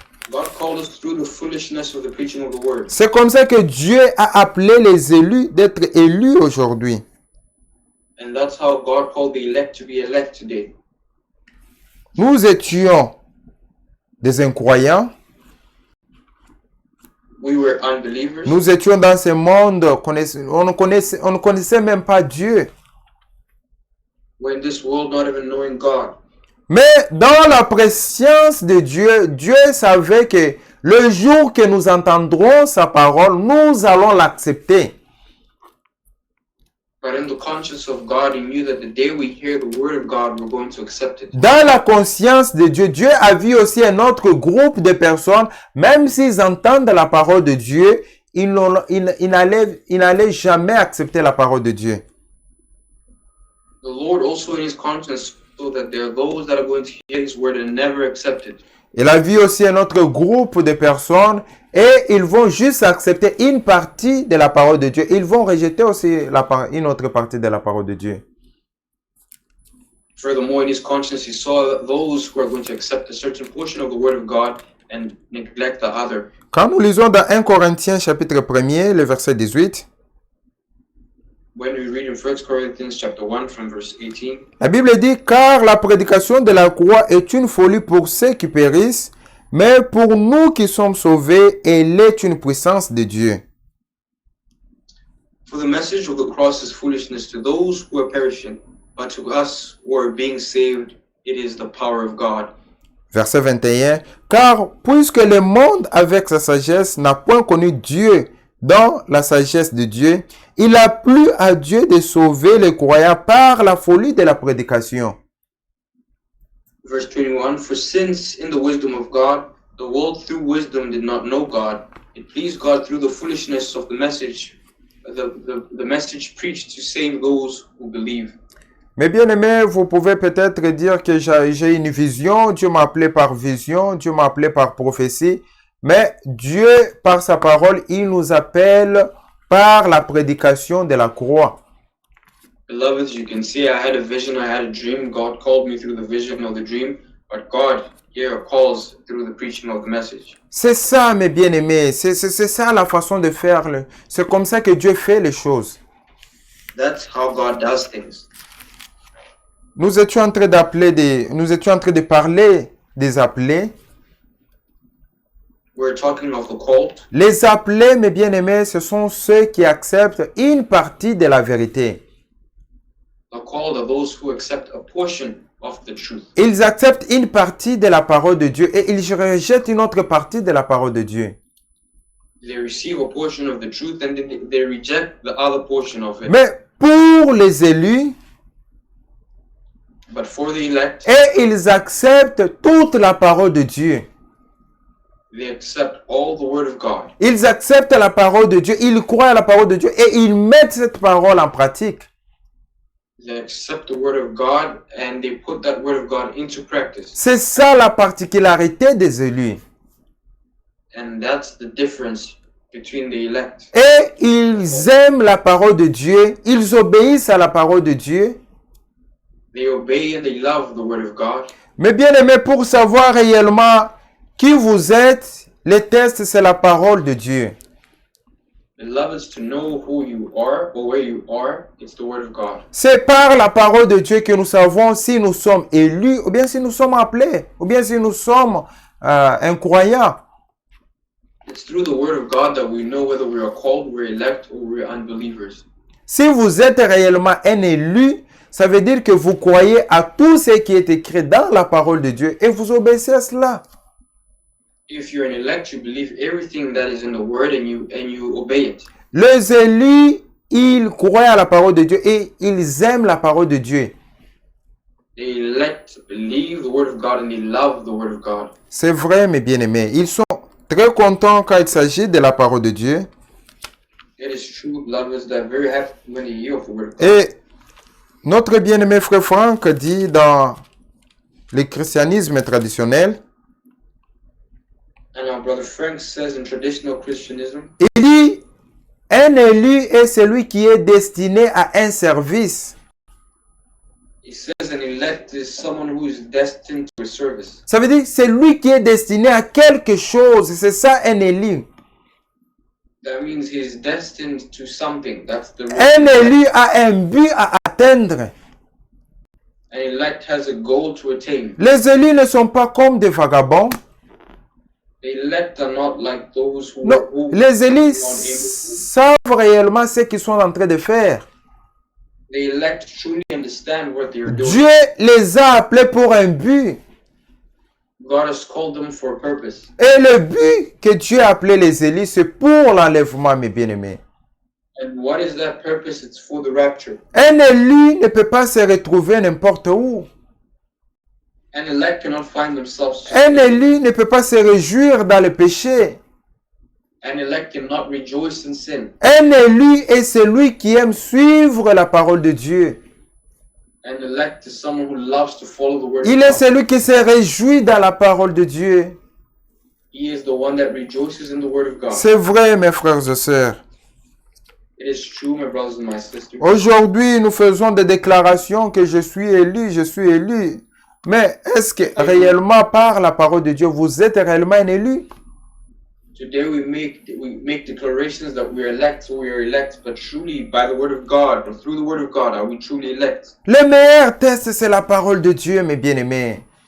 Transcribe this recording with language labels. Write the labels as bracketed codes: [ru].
[en] God called us through the foolishness of the preaching of the word. [fr] C'est comme ça que Dieu a appelé les élus d'être élus aujourd'hui. [en] And that's how God called the elect to be elect today. [fr] Nous étions des incroyants. [en] We were unbelievers. [fr] Nous étions dans ce monde, on ne connaissait même pas Dieu. [en] We're in this world not even knowing God. [fr] Mais dans la préscience de Dieu, Dieu savait que le jour que nous entendrons sa parole, nous allons l'accepter. [en] But in the conscience of God, He knew that the day we hear the word of God, we're going to accept it. [fr] Dans la conscience de Dieu, Dieu a vu aussi un autre groupe de personnes, même s'ils entendent la parole de Dieu, ils n'allaient jamais accepter la parole de Dieu. [en] The Lord also in His conscience saw that there are those that are going to hear His word and never accept it. [fr] Il a vu aussi un autre groupe de personnes et ils vont juste accepter une partie de la parole de Dieu. Ils vont rejeter aussi une autre partie de la parole de Dieu. [en] Furthermore, in His conscience, He saw those who are going to accept a certain portion of the word of God and neglect the other. [fr] Quand nous lisons dans 1 Corinthiens chapitre 1er, le verset 18, [en] When we read in 1 Corinthians chapter 1 from verse 18, [fr] la Bible dit « Car la prédication de la croix est une folie pour ceux qui périssent, mais pour nous qui sommes sauvés, elle est une puissance de Dieu. » [en] For the message of the cross is foolishness to those who are perishing, but to us who are being saved, it is the power of God. [fr] Verset 21, « Car puisque le monde avec sa sagesse n'a point connu Dieu dans la sagesse de Dieu, il a plu à Dieu de sauver les croyants par la folie de la prédication. » [en] Verse 21, For since in the wisdom of God, the world through wisdom did not know God, it pleased God through the foolishness of the message, the message preached to save those who believe. [fr] Mais bien aimé, vous pouvez peut-être dire que j'ai une vision, Dieu m'a appelé par vision, Dieu m'a appelé par prophétie, mais Dieu, par sa parole, il nous appelle par la prédication de la croix. [en] Beloveds, you can see I had a vision, I had a dream. God called me through the vision of the dream, but God here calls through the preaching of the message. [fr] C'est ça, mes bien-aimés, c'est ça la façon de faire. C'est comme ça que Dieu fait les choses. [en] That's how God does things. [fr] Nous étions en train de parler des appelés. [en] We're talking of the called. [fr] Les appelés, mes bien-aimés, ce sont ceux qui acceptent une partie de la vérité. [en] The called are those who accept a portion of the truth. [fr] Ils acceptent une partie de la parole de Dieu et ils rejettent une autre partie de la parole de Dieu. [en] They receive a portion of the truth and they reject the other portion of it. [fr] Mais pour les élus, [en] But for the elect, [fr] et ils acceptent toute la parole de Dieu. [en] they accept all the word of God. [fr] Ils acceptent la parole de Dieu, ils croient à la parole de Dieu et ils mettent cette parole en pratique. [en] They accept the word of God and they put that word of God into practice. [fr] C'est ça la particularité des élus. [en] And that's the difference between the elect. [fr] Et ils aiment la parole de Dieu, ils obéissent à la parole de Dieu. [en] They obey and they love the word of God. [fr] Mais bien aimé, pour savoir réellement qui vous êtes, le test c'est la parole de Dieu. [en] Beloveds, to know who you are or where you are, it's the word of God. [fr] C'est par la parole de Dieu que nous savons si nous sommes élus ou bien si nous sommes appelés ou bien si nous sommes incroyants. [en] It's through the word of God that we know whether we are called, we're elect, or we're unbelievers. [fr] Si vous êtes réellement un élu, ça veut dire que vous croyez à tout ce qui est écrit dans la parole de Dieu et vous obéissez à cela. [en] If you're an elect, you believe everything that is in the word and you obey it. [fr] Les élus, ils croient à la parole de Dieu et ils aiment la parole de Dieu. [en] The elect believe the word of God and they love the word of God. [fr] C'est vrai, mes bien-aimés. Ils sont très contents quand il s'agit de la parole de Dieu. [en] It is true, beloveds, that very happy when they hear of the word of God. [fr] Et notre bien-aimé frère Franck dit dans le christianisme traditionnel, [en] And our brother Frank says in traditional Christianism, [fr] il dit, un élu est celui qui est destiné à un service. [en] he says an elect is someone who is destined to a service. [fr] Ça veut dire c'est lui qui est destiné à quelque chose. C'est ça un élu. [en] That means he is destined to something. That's the [fr] Un élu a un but à atteindre. [en] An elect has a goal to attain. [fr] Les élus ne sont pas comme des vagabonds. [en] The elect are not like those who [fr] Non, les élus savent réellement ce qu'ils sont en train de faire. [en] The elect truly understand what they are doing. [fr] Dieu les a appelés pour un but. [en] God has called them for a purpose. [fr] Et le but que Dieu a appelé les élus, c'est pour l'enlèvement, mes bien-aimés. [en] And what is that purpose? It's for the rapture. [fr] Un élu ne peut pas se retrouver n'importe où. [en] An elect cannot find themselves. [fr] Un élu ne peut pas se réjouir dans le péché. [en] An elect cannot rejoice in sin. [fr] Un élu est celui qui aime suivre la parole de Dieu. [en] An elect is someone who loves to follow the word [fr] Il [en] of [fr] est [en] God. [fr] celui qui se réjouit dans la parole de Dieu. [en] He is the one that rejoices in the word of God. [fr] C'est vrai, mes frères et sœurs. [en] It is true, my brothers and my sisters. [fr] Aujourd'hui, nous faisons des déclarations que je suis élu, je suis élu. Mais est-ce que réellement, par la parole de Dieu, vous êtes réellement un élu? [en] Today we make declarations that we are elect, but truly by the word of God, or through the word of God, are we truly elect? [fr] Le meilleur test, c'est la parole de Dieu, mes bien-aimés.